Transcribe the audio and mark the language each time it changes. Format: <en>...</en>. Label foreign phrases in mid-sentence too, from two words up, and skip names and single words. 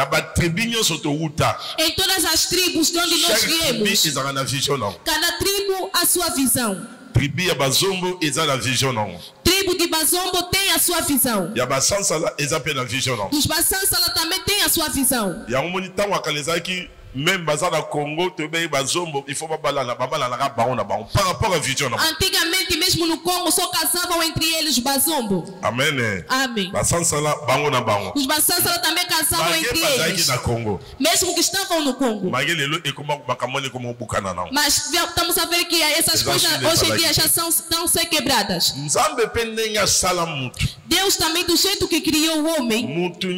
<pt>Em todas as tribos de onde nós viemos, cada tribo a sua visão. Tribo de Bazombo tem a sua visão. Os Basansala também tem a sua visão.</pt> <ln>même bazala Congo te be bazombo</ln> <fr>il faut</fr> <ln>babala na bango na bango</ln> <fr>par rapport à vision</fr> <ln>na.</ln> <pt>Antigamente mesmo no Congo só casavam entre eles bazombo. Amen. Amém.</pt> <ln>Basansala bango na bango.</ln> <pt>Os basansala também casavam entre eles.</pt> <ln>Na Congo.</ln> <pt>Mesmo que estavam no Congo. Mas estamos a ver que essas coisas hoje em dia já estão ser quebradas. Deus também do jeito que criou o homem.</pt>